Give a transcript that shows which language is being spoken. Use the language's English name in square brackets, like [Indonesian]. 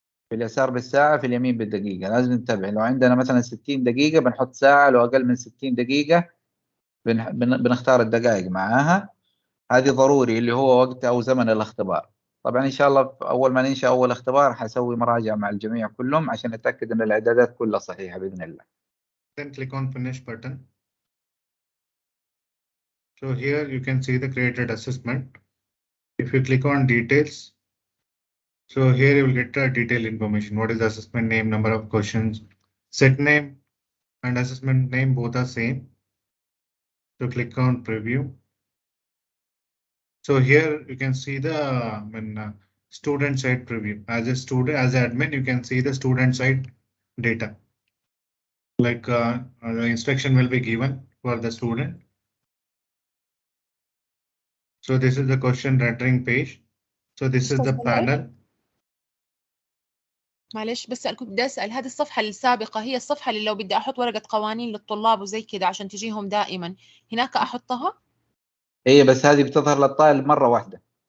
[Arabic] في اليسار بالساعة في اليمين بالدقيقة، لازم ننتبه. لو عندنا مثلا 60 دقيقة بنحط ساعة، لو أقل من 60 دقيقة بنختار الدقائق معاها. هذه ضروري اللي هو وقت أو زمن الاختبار. طبعا إن شاء الله أول ما ننشأ أول اختبار حسوي مراجعة مع الجميع كلهم عشان نتأكد أن الإعدادات كلها صحيحة بإذن الله. [English] Then click on finish button. So here you can see the created assessment. If you click on details, so here you will get the detailed information. What is the assessment name, number of questions, set name and assessment name both are same. So click on preview. So here you can see the student side preview. As an admin, you can see the student side data. Like the instruction will be given for the student. So this is the question rendering page. So this is the panel. [Arabic] معلش بس كنت بدي أسأل، هذه الصفحة السابقة هي الصفحة اللي لو بدي أحط ورقة قوانين للطلاب وزي كده عشان تجيهم دائما هناك أحطها؟ هي بس هذه بتظهر للطالب مرة واحدة.